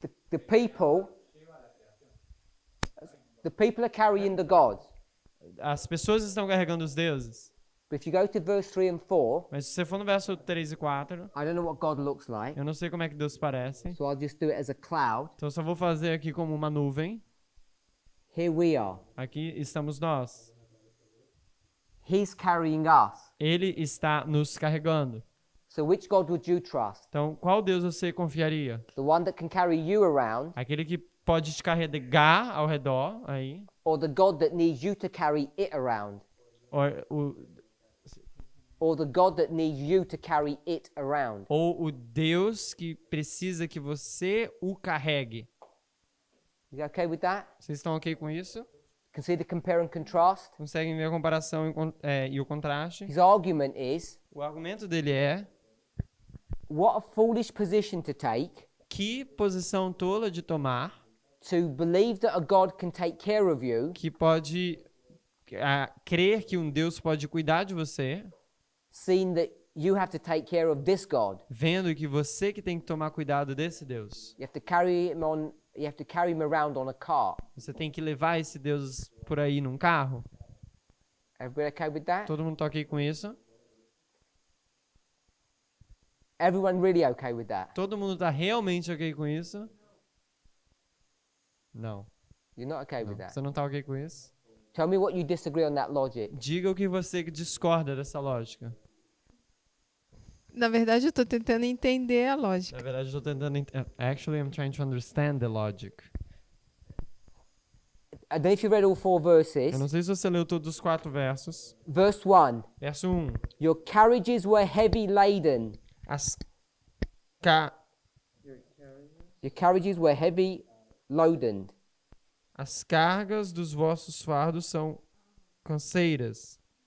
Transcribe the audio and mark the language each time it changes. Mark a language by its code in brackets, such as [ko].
[en] The people are carrying the gods. [pt] As pessoas estão carregando os deuses. [en] But if you go to verse 3 and 4, [pt] Mas se você for no verso 3 e 4, [en] I don't know what God looks like, [pt] eu não sei como é que Deus parece. [en] so I'll just do it as a cloud. [pt] Então eu só vou fazer aqui como uma nuvem. [en] Here we are. [pt] Aqui estamos nós. [en] He's carrying us. [pt] Ele está nos carregando. [en] So which God would you trust? [pt] Então, qual Deus você confiaria? [en] The one that can carry you around, [pt] Aquele que pode te carregar ao redor, aí, [en] or the God that needs you to carry it around? Or the God that needs you to carry it around? [pt] ou o Deus que precisa que você o carregue? [en] You okay with that? [pt] Vocês estão ok com isso? [en] Consider compare and contrast. [pt] Conseguem ver a comparação e o contraste? [en] His argument is, [pt] O argumento dele é: [en] what a foolish position to take [pt] que posição tola de tomar, [en] to believe that a God can take care of you, [pt] que pode crer que um Deus pode cuidar de você, [en] seeing that you have to take care of this God. [pt] vendo que você que tem que tomar cuidado desse Deus. [en] You have to carry him on. You have to carry him around on a car. [pt] Você tem que levar esse Deus por aí num carro. [en] Everybody okay with that? [pt] Todo mundo tá ok com isso? [en] Everyone really okay with that? [pt] Todo mundo tá realmente ok com isso? Não. [en] You're not okay [pt] Não. [en] with that? [pt] Você não tá ok com isso? [en] Tell me what you disagree on that logic. [pt] Diga o que você discorda dessa lógica. Na verdade, eu tô tentando entender a Na lógica. verdade, eu tô tentando... [en] Actually, I'm trying to understand the logic. I don't know if you read all 4 verses. [pt] Eu não sei se você leu todos os 4 versos. [en] Verse 1. [pt] Verso 1. [en] Your carriages were heavy laden. Your carriages were heavy loaded. [pt] As cargas dos vossos fardos são canseiras.